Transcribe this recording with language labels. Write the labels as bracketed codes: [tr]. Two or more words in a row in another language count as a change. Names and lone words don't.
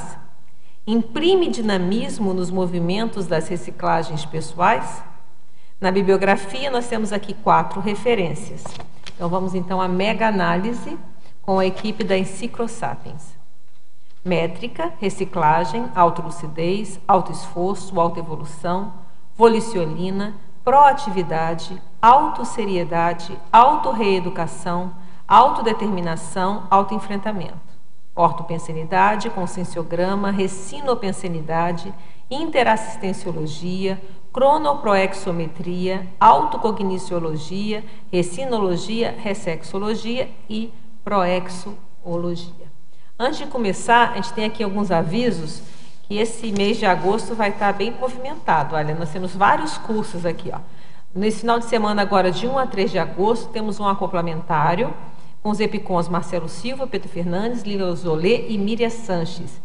[pt] Imprime dinamismo nos movimentos das reciclagens pessoais? Na bibliografia, nós temos aqui 4 referências. Então, vamos então à mega-análise com a equipe da Enciclosapiens. Métrica, reciclagem, autolucidez, autoesforço, autoevolução, volicionina, proatividade, autosseriedade, autorreeducação, autodeterminação, autoenfrentamento. Ortopensenidade, conscienciograma, recinopensenidade, interassistenciologia, cronoproexometria, autocogniciologia, recinologia, ressexologia e proexologia. Antes de começar, a gente tem aqui alguns avisos que esse mês de agosto vai estar bem movimentado. Olha, nós temos vários cursos aqui, ó. Nesse final de semana agora, de 1 a 3 de agosto, temos um acoplamentário com os epicons Marcelo Silva, Pedro Fernandes, Lila Zolê e Miriam Sanches.